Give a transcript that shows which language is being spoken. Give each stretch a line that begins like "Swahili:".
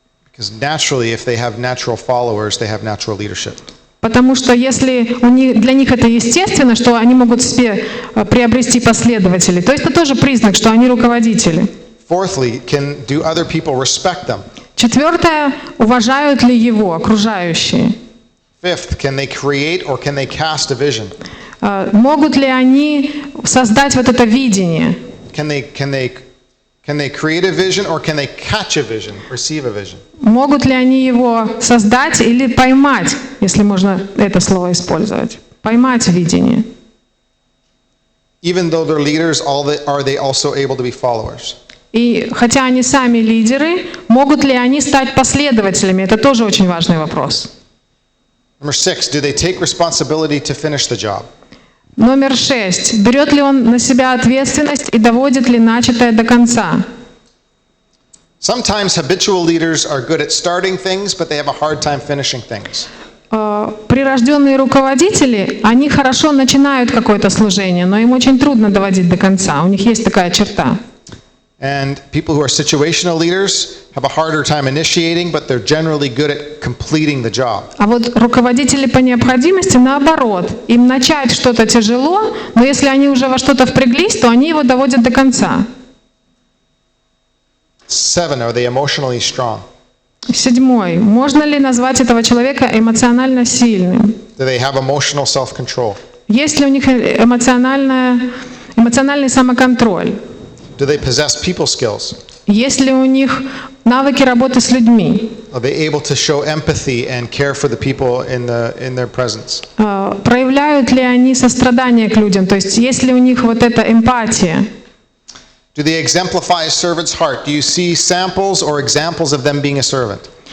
English: Because naturally, if they have natural followers, they have natural leadership.
Russian: Потому что если для них это естественно, что они могут себе приобрести последователей, то это тоже признак, что они руководители.
English: Fourthly, do other people respect them?
Russian: Четвертое, уважают ли его окружающие?
English: Fifth, can they create or can they cast a vision?
Russian: Могут ли они создать вот это видение?
English: Can they create a vision or can they catch a vision, receive a vision?
Russian: Могут ли они его создать или поймать, если можно это слово использовать? Поймать видение.
English: Even though they're leaders, are they also able to be followers?
Russian: И хотя они сами лидеры, могут ли они стать последователями? Это тоже очень важный вопрос.
English: Number 6, do they take responsibility to finish the job?
Russian: Номер 6. Берет ли он на себя ответственность и доводит ли начатое до конца?
English: Sometimes habitual leaders are good at starting things, but they have a hard time finishing things.
Russian: Прирожденные руководители, они хорошо начинают какое-то служение, но им очень трудно доводить до конца. У них есть такая черта.
English: And people who are situational leaders have a harder time initiating, but they're generally good at completing the job.
Russian: А вот руководители по необходимости наоборот. Им начать что-то тяжело, но если они уже во что-то впряглись, то они его доводят до конца.
English: 7, are they emotionally strong?
Russian: 7. Можно ли назвать этого человека эмоционально сильным?
English: Do they have emotional self-control?
Russian: Есть ли у них эмоциональный самоконтроль?
English: Do they possess people skills?
Russian: Есть ли у них навыки работы с людьми?
English: Are they able to show empathy and care for the people in their presence?
Russian: Проявляют ли они сострадание к людям? То есть есть ли у них вот эта эмпатия?
English: Do they exemplify a servant's heart? Do you see samples or examples of them being a servant?